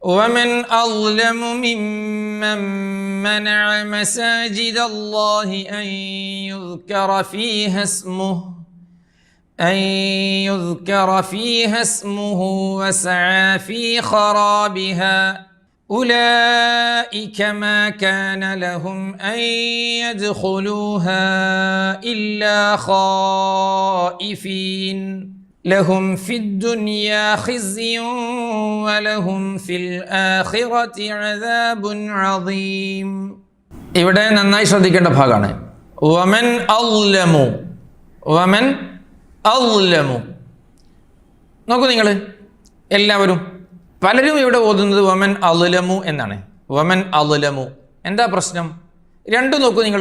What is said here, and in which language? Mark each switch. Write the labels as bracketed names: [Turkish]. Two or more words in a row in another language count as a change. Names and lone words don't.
[Arabic] ومن أظلم ممن منع مساجد الله أن يذكر فيها اسمه وسعى في خرابها أولئك ما كان لهم أن يدخلوها إلا خائفين لهم في الدنيا خزي ولهم في الآخرة عذاب عظيم. [Malayalam] ഇവിടെ നന്നായി ശ്രദ്ധിക്കേണ്ട ഭാഗമാണ് [Arabic] ومن أظلم. [Malayalam] നോക്കൂ നിങ്ങൾ എല്ലാവരും, പലരും ഇവിടെ ഓതുന്നത് [Arabic] ومن أظلم [Malayalam] എന്നാണ്. [Arabic] ومن أظلم [Malayalam] എന്താ പ്രശ്നം? രണ്ടും നോക്കൂ നിങ്ങൾ.